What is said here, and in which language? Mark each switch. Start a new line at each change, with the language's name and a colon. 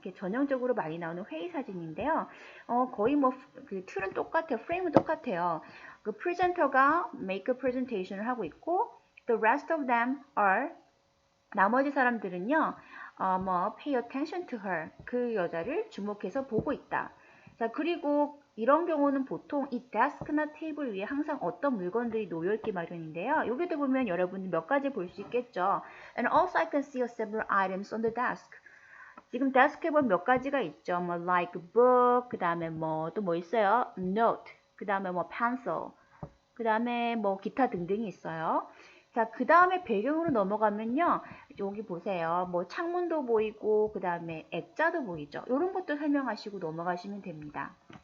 Korean: 이렇게 전형적으로 많이 나오는 회의 사진인데요. 거의 뭐, 그 툴은 똑같아요. 프레임은 똑같아요. 그 프레젠터가
English: make a presentation
Korean: 을 하고 있고,
English: the rest of them are,
Korean: 나머지 사람들은요,
English: pay attention to her.
Korean: 그 여자를 주목해서 보고 있다. 자, 그리고 이런 경우는 보통 이 데스크나 테이블 위에 항상 어떤 물건들이 놓여있기 마련인데요. 여기도 보면 여러분이 몇 가지 볼 수 있겠죠.
English: And also I can see several items on the desk.
Korean: 지금 데스크에 보면 몇 가지가 있죠. 뭐
English: like book,
Korean: 그 다음에 뭐 또 뭐 있어요? note, 그 다음에 뭐 pencil, 그 다음에 뭐 기타 등등이 있어요. 자, 그 다음에 배경으로 넘어가면요. 여기 보세요. 뭐 창문도 보이고 그 다음에 액자도 보이죠. 이런 것도 설명하시고 넘어가시면 됩니다.